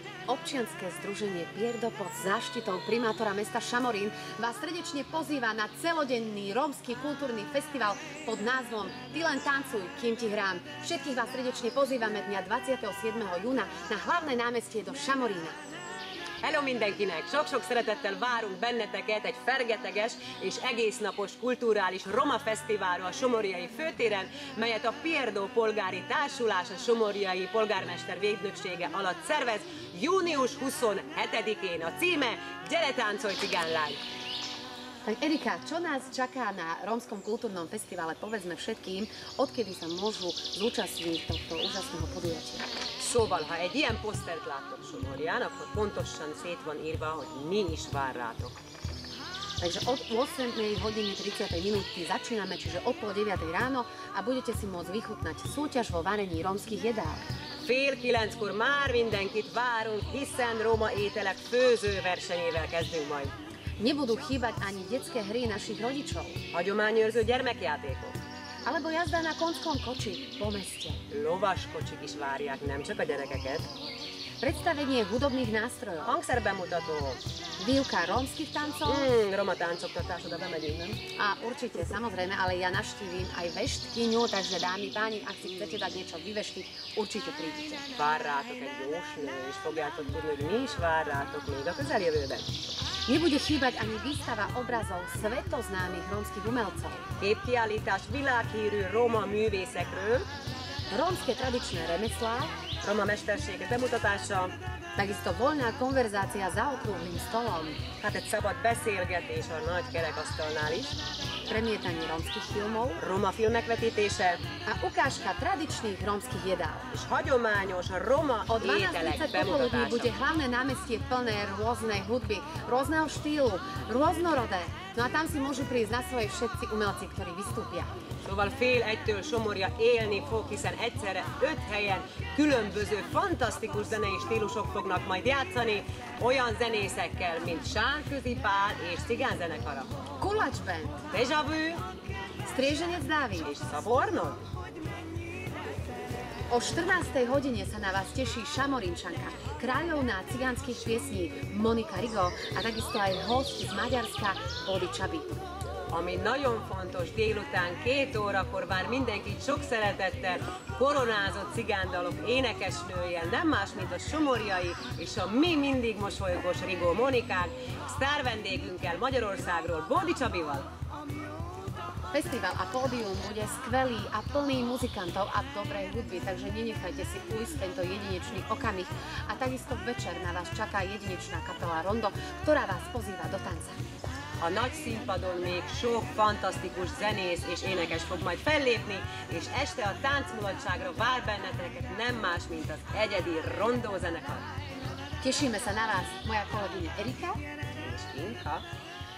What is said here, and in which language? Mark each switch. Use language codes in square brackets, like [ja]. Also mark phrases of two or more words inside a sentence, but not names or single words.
[sk] občianske združenie Pierdo pod záštitou primátora mesta Šamorín vás srdečne pozýva na celodenný rómsky kultúrny festival pod názvom Ty len tancuj, kým ti hrám. Všetkých vás srdečne pozývame dňa 27. júna na hlavné námestie do Šamorína. [hu] Hello mindenkinek! Sok-sok szeretettel várunk benneteket egy fergeteges és egésznapos kulturális roma fesztiválra a Somorjai főtéren, melyet a Pierdo polgári társulás a Somorjai polgármester védnöksége alatt szervez június 27-én. A címe Gyere táncolj cigánlány! [sk] Tak Erika, čo nás čaká na rómskom kultúrnom festivale? Povedzme všetkým, odkedy sa môžu zúčastniť tohto úžasného podujatia. [hu] Szóval, ha egy ilyen posztert láttok Somorján, akkor pontosan szét van írva, hogy mi is vár rátok. [sk] Takže od 8:30 začíname, čiže od 8:30 ráno a budete si môcť vychutnať súťaž vo varení rómskych jedál. [hu] Fél 9-kor már mindenkit várunk, hiszen roma ételek főzőversenyével kezdünk majd. [sk] Nebudú chýbať ani detské hry našich rodičov. [hu] Hagyományőrző gyermekjátékok. [sk] Alebo jazda na konskom koči po meste. [hu] Lovas kocsik is várják, nem csak a gyerekeket. [sk] Predstavenie hudobných nástrojov. [hu] Hangszerbemutató. [sk] Výuka rómskych tancov. [hu] Roma táncoktatás, oda bemegyünk, nem? [sk] A určite, samozrejme, ale ja navštívim aj veštkyňu, takže dámy, páni, ak si chcete dať niečo vyveštiť, určite prídite. [hu] Vár rátok egy jósnő, és fogjátok tudni, hogy mi is vár rátok még a közeljövőben. [sk] Nebude chýbať ani výstava obrazov svetoznámych rómskych umelcov. [hu] Képkiállítás világhírű roma művészekről. [sk] Rómske tradičné remeslá. [hu] Roma mesterségek bemutatása. [sk] Takisto voľná konverzácia za okrúhlym stolom. [hu] Hát egy szabad beszélgetés a nagy kerekasztalnál is. [sk] Premietanie rómskych filmov. [hu] Roma filmek vetítése. [sk] A ukážka tradičných rómskych jedál. [hu] És hagyományos roma [sk] o [hu] ételek 12:30 bemutatása. [sk] bude hlavné námestie plné rôznej hudby, rôzneho štýlu, rôznorodé. No a tam si môžu prísť na svoje všetci umelci, ktorí vystúpia. [hu] Szóval fél egytől Somorja élni fog, hiszen egyszerre 5 helyen különböző, fantasztikus zenei stílusok fognak majd játszani, olyan zenészekkel, mint Sándközi Pál és cigánzenekara. Kulač Band, Déjà vu Strieženec Dávid és Szabornod. [sk] O 14. hodine sa na vás teší Šamorinčanka, kráľovná cigánskych piesní Monika Rigo a takisto aj host z Maďarska Body Csabi. [hu] Ami nagyon fontos, délután 2 órakor vár mindenkit sok szeretettel koronázott cigándalok énekesnőjel, nem más, mint a Somorjai és a mi mindig mosolygós Rigó Monikák, sztár vendégünkkel Magyarországról, Body Csabival. [sk] Festival a pódium bude skvelý a plný muzikantov a dobrej hudby, takže nenechajte si ujsť tento jedinečný okamih. A takisto večer na vás čaká jedinečná kapela Rondo, ktorá vás pozýva do tanca. [hu] A nagy színpadon még sok fantasztikus zenész és énekes fog majd fellépni, és este a táncmulatságra vár benneteket nem más, mint az egyedi Rondó zenekar. [sk] Tešíme sa na vás, moja kolegyňa Erika [hu] És Inka.